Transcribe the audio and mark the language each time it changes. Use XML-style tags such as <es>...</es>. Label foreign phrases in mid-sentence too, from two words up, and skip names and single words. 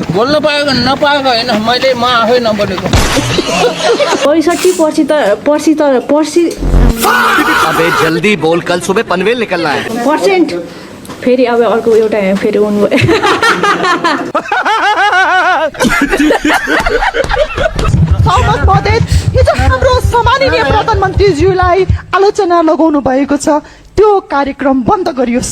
<ne>बोल्न पाएको नपाएको होइन, मैले म आफै नबोलेको। 65% पर्सी</ne> <hi>अबे जल्दी बोल, कल सुबह पनवेल निकलना है।</hi> <ne>पर्सेन्ट फेरि अब अर्को एउटा फेरि हुनु भयो। हिजो हाम्रो सम्माननीय प्रधानमन्त्रीज्यूलाई आलोचना लगाउनु भएको छ, त्यो कार्यक्रम बन्द गरियोस्।</ne>